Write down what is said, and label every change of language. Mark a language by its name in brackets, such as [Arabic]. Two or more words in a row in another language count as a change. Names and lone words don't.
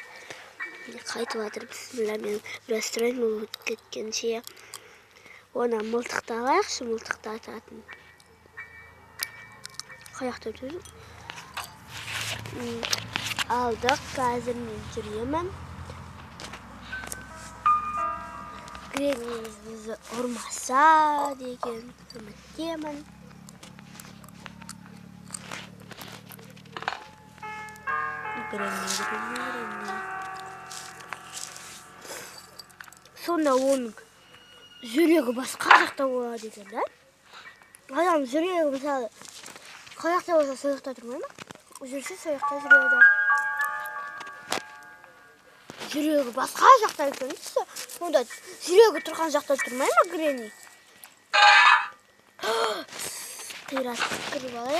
[Kazakh] Қайтып жатыр бісміллә, мен біраз тұрайын ол өтіп кеткенше. Оны мылтықты алайықшы, мылтықты ататын. Қаяқта өтеді? Алдық, қазір мен жүремін. [Uzbek] Granny'miz bizi urmasa degan umiddaman. Granny. [Azerbaijani] Sonra onun [Kazakh] жүрегі басқа жақта болады екен да? Адам жүрегі мысалы қай жақта болса сол жақта тұрмай ма? Жүрсе сол жақта жүреді. Жүрегі басқа жақта екен дейсі. Сонда жүрегі тұрған жақта тұрмай ма Granny? Қиратып кіріп алайық.